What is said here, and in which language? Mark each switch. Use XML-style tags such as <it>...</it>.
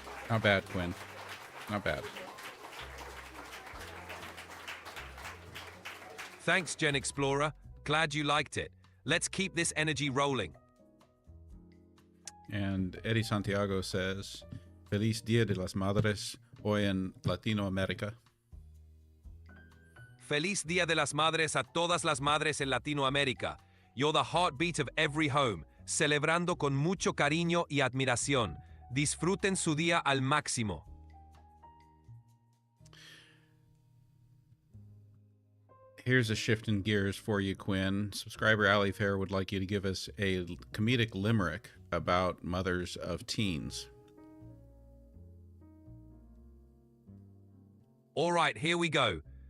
<en>Not bad, Quinn. Not bad. Thanks, GenXplorer. Glad you liked it. Let's keep this energy rolling. And Eddie Santiago says,</en> <es>Feliz Dia de las Madres hoy en Latinoamérica. Feliz Dia de las Madres a todas las madres en Latinoamérica.</es> <en>You're the heartbeat of every home,</en> <es>celebrando con mucho cariño y admiración. Disfruten su día al máximo.</es> <en>Here's a shift in gears for you, Quinn. Subscriber Ali Fair would like you to give us a comedic limerick about mothers of teens. All right, here we go.</en>